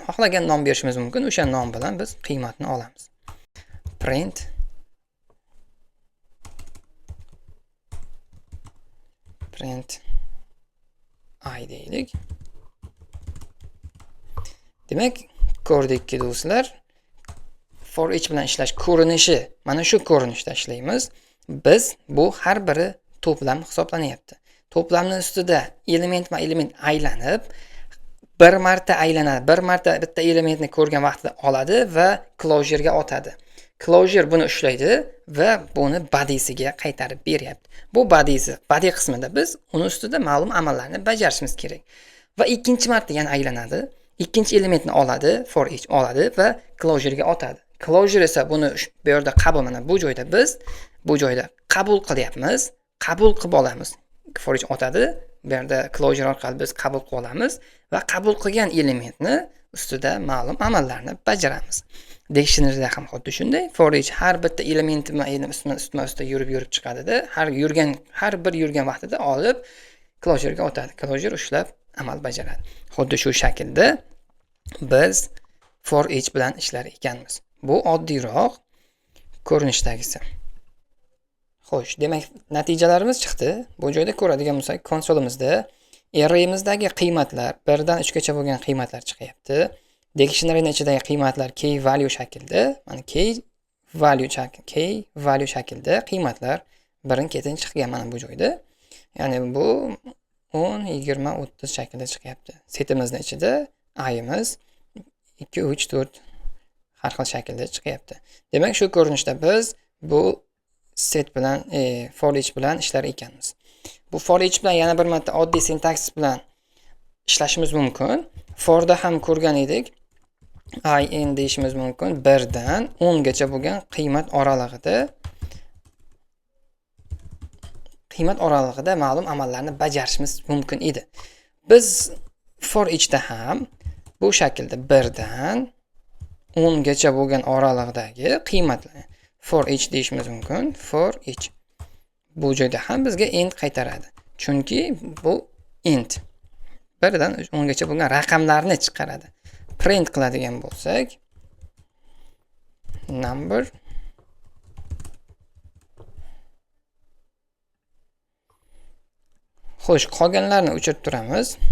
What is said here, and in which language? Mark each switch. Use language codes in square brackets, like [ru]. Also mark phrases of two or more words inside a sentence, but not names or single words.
[uz] Xohlagan nom berishimiz mumkin. O'sha nom bilan biz qiymatni olamiz. Print I deylik. Demak, ko'rdikki do'stlar, [en] for each [uz] bilan ishlash ko'rinishi mana shu ko'rinishda ishlaymiz. Biz bu har biri to'plam hisoblanyapti. To'plamning ustida element aylanib, bir marta aylanadi. Bir marta bitta elementni ko'rgan vaqtida oladi va closure ga otadi. Closure buni ushlaydi va buni body'siga qaytarib beryapti. Bu body qismida biz uni ustida ma'lum amallarni bajarishimiz kerak. Va ikkinchi marta yana aylanadi. Ikkinchi elementni oladi, [en] for each [uz] oladi va closure ga otadi. Closure esa buni bu yerda qabul, mana bu joyda biz bu joyda qabul qilyapmiz. Qabul qilib olamiz. [en] For each [uz] otadi. Bu yerda closure orqali biz qabul qilib olamiz va qabul qilgan elementni ustida ma'lum amallarni bajaramiz. Dictionary'da ham xuddi shunday. [en] For each [uz] har bitta elementni ustma-ustida yurib chiqadi-da, har bir yurgan vaqtida olib closure ga o'tadi. Closure ushlab amal bajaradi. Xuddi shu shaklda biz [en] for each [uz] bilan ishlar ekanmiz. Bu oddiyroq ko'rinishdagisi. Xo'sh, demak natijalarimiz chiqdi. Bu joyda ko'radigan bo'lsak, konsolimizda array'imizdagi qiymatlar 1 dan 3 gacha bo'lgan qiymatlar chiqyapti. Dictionary'ning ichidagi qiymatlar [en] key value [uz] shaklda, mana [en] key value [uz] shaklda qiymatlar birin-ketin chiqgan mana bu joyda. Ya'ni bu 10, 20, 30 shaklda chiqyapti. Setimizning ichida ayimiz 2, 3, 4 har xil shaklda chiqyapti. Demak, shu ko'rinishda biz bu set bilan [en] for each [uz] bilan ishlar ekanmiz. Bu [en] for each [uz] bilan yana bir marta oddiy sintaksis bilan ishlashimiz mumkin. Forda ham ko'rgan edik. In deyishimiz mumkin. 1 dan 10 gacha bo'lgan qiymat oralig'ida ma'lum amallarni bajarishimiz mumkin edi. Biz [en] for each [uz] da ham bu shaklda 1 dan 10 gacha bo'lgan oralig'idagi qiymatlarni [en] for each [uz] deyishimiz mumkin. [en] For each. [uz] Bu joyda ham bizga int qaytaradi. Chunki bu int 1 dan 10 gacha bo'lgan raqamlarni chiqaradi. Print qiladigan bo'lsak, number Xo'sh, qolganlarni o'chirib turamiz.